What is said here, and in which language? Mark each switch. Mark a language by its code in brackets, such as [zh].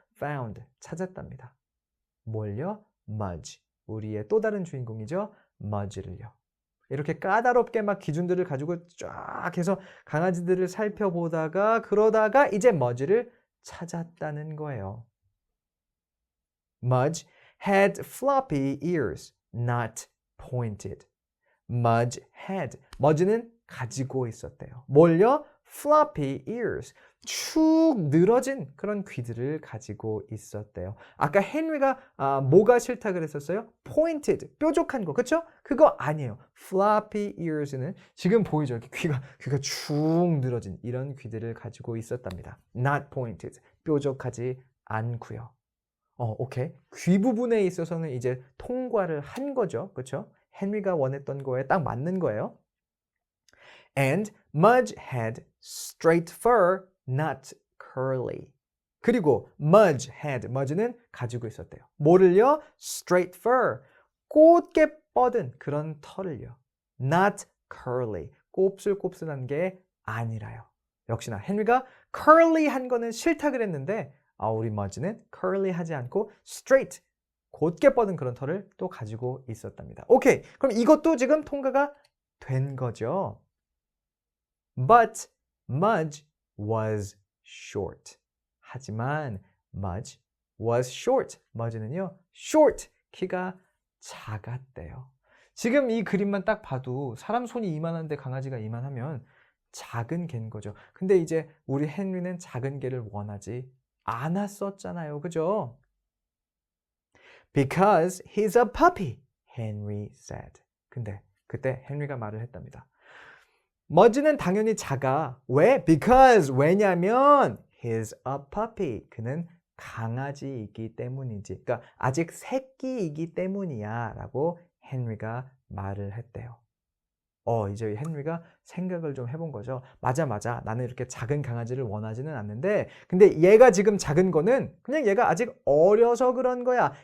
[ko] found, 찾았답니다. 뭘요? Mudge. 우리의 또 다른 주인공이죠. Mudge를요. 이렇게 까다롭게 막 기준들을 가지고 쫙 해서 강아지들을 살펴보다가 그러다가 이제 Mudge를 찾았다는 거예요. [en] Mudge had floppy ears, not pointed. Mudge had. [ko] Mudge는 가지고 있었대요. 뭘요? floppy ears. 축 늘어진 그런 귀들을 가지고 있었대요. 아까 헨리가 뭐가 싫다 그랬었어요? pointed, 뾰족한 거, 그렇죠? 그거 아니에요. floppy ears는 지금 보이죠? 이렇게 귀가 축 늘어진 이런 귀들을 가지고 있었답니다. not pointed, 뾰족하지 않고요. 오케이. 귀 부분에 있어서는 이제 통과를 한 거죠, 그렇죠? 헨리가 원했던 거에 딱 맞는 거예요. [en] And Mudge had straight fur, not curly. [ko] 그리고 Mudge는 가지고 있었대요. 뭐를요? [en] Straight fur, [ko] 곧게 뻗은 그런 털을요. [en] Not curly, [ko] 곱슬곱슬한 게 아니라요. 역시나 헨리가 curly한 거는 싫다 그랬는데 우리 머지는 curly하지 않고 straight, 곧게 뻗은 그런 털을 또 가지고 있었답니다. 오케이, 그럼 이것도 지금 통과가 된 거죠. [en] But Mudge was short. [ko] 하지만 [en] Mudge was short. [ko] Mudge는요, short, 키가 작았대요. 지금 이 그림만 딱 봐도 사람 손이 이만한데 강아지가 이만하면 작은 개인 거죠. 근데 이제 우리 헨리는 작은 개를 원하지 않았었잖아요. 그죠? [en] Because he's a puppy, Henry said. [ko] 근데 그때 헨리가 말을 했답니다. 머지는 당연히 작아. 왜? [en] Because [ko] 왜냐면 [en] he's a puppy. [ko] 그는 강아지이기 때문이지. 그러니까 아직 새끼이기 때문이야 라고 헨리가 말을 했대요. 이제 헨리가 생각을 좀 해본 거죠. 맞아. 나는 이렇게 작은 강아지를 원하지는 않는데 근데 얘가 지금 작은 거는 그냥 얘가 아직 어려서 그런 거야.